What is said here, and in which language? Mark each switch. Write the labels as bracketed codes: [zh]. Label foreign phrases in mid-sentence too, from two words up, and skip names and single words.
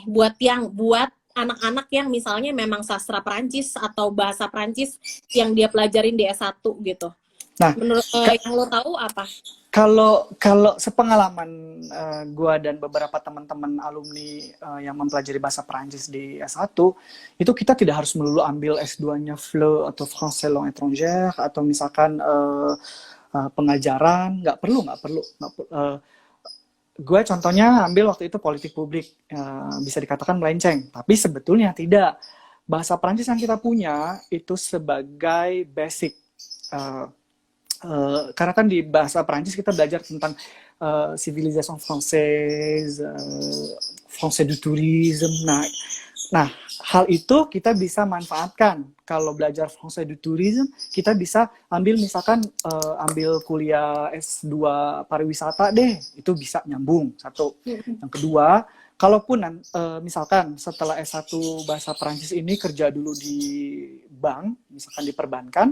[id] Buat anak-anak yang misalnya memang sastra Prancis atau bahasa Prancis yang dia pelajarin di S1 gitu. Nah, menurut yang lo tahu apa? Kalau sepengalaman gua dan beberapa teman-teman alumni yang mempelajari bahasa Perancis di S1, itu kita tidak harus melulu ambil S2-nya FLE atau [fr] Français langue étrangère [id] atau misalkan pengajaran, nggak perlu. Gue contohnya ambil waktu itu politik publik, bisa dikatakan melenceng, tapi sebetulnya tidak. Bahasa Perancis yang kita punya itu sebagai basic. Karena kan di bahasa Perancis kita belajar tentang [fr] civilisation française, français du tourisme. [id] Nah, hal itu kita bisa manfaatkan. Kalau belajar [fr] français du tourisme, [id] kita bisa ambil misalkan ambil kuliah S2 pariwisata deh, itu bisa nyambung. Satu. Yang kedua, kalaupun misalkan setelah S1 bahasa Perancis ini kerja dulu di bank, misalkan di perbankan.